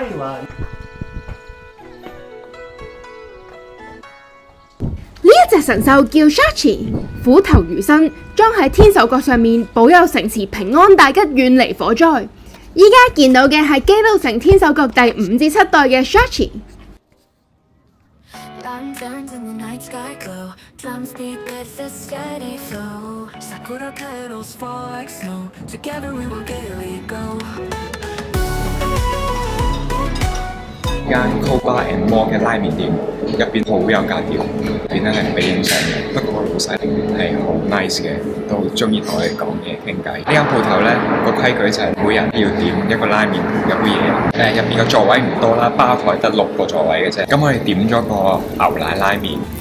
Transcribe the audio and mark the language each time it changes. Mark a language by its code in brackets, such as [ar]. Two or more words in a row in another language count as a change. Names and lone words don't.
[yue] 呢一隻神獸叫 Shachi， 虎頭魚身，裝喺天守閣上面，保佑城池平安大吉，遠離火災。依家見到嘅係基路城天守閣第5至7代嘅 Shachi。 [en] Lanterns in the night sky glow. Drums beat with a steady flow. Sakura petals fall like snow. Together we will gaily go. [yue] 間 Koba and More 嘅拉麵店入邊好有格調，入邊咧係俾影相嘅。不過個老細係好 nice 嘅，都中意同我哋講嘢傾偈。呢間鋪頭咧個規矩就係每人要點一個拉麵同一杯嘢。入邊個座位唔多啦，吧台得6個座位嘅啫。咁我哋點咗個牛奶拉麵。